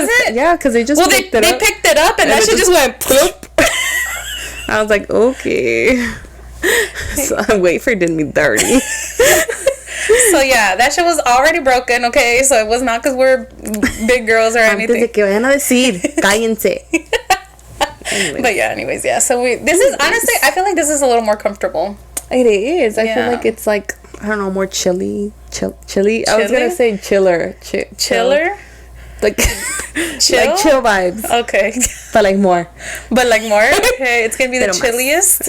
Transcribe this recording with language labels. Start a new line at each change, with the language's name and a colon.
English: was it? Yeah, because they just picked it up. They picked it up and that shit just went plop. I was like, okay. So wait for it did me dirty. So yeah, that shit was already broken, okay? So it was not because we're big girls or anything.
Spanish: Antes de que vayan a decir, cállense.
English: But yeah, anyways, yeah. So this is, honestly, I feel like this is a little more comfortable. It is. I feel like it's like, I don't know, more chilly. I was gonna say chiller. Chiller? Like chill? Like chill vibes. Okay. But like more. Okay, it's gonna be the chilliest.